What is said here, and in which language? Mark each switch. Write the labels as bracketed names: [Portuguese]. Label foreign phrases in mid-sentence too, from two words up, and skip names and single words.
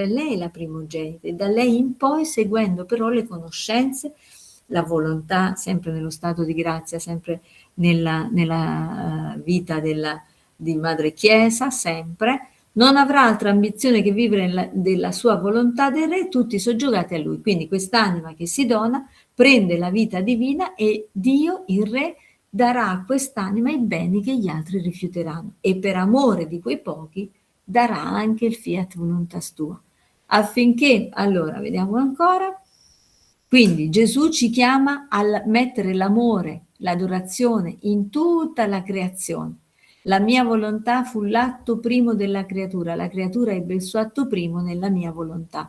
[Italian] Lei è la primogenita e da lei in poi, seguendo però le conoscenze, la volontà, sempre nello stato di grazia, sempre nella vita di Madre Chiesa, sempre, non avrà altra ambizione che vivere della sua volontà del re, tutti soggiogati a lui. Quindi quest'anima che si dona prende la vita divina e Dio, il re, darà a quest'anima i beni che gli altri rifiuteranno, e per amore di quei pochi darà anche il [Latin] fiat voluntas tua, [Italian] affinché, allora vediamo ancora, quindi Gesù ci chiama a mettere l'amore, l'adorazione in tutta la creazione. La mia volontà fu l'atto primo della creatura, la creatura ebbe il suo atto primo nella mia volontà.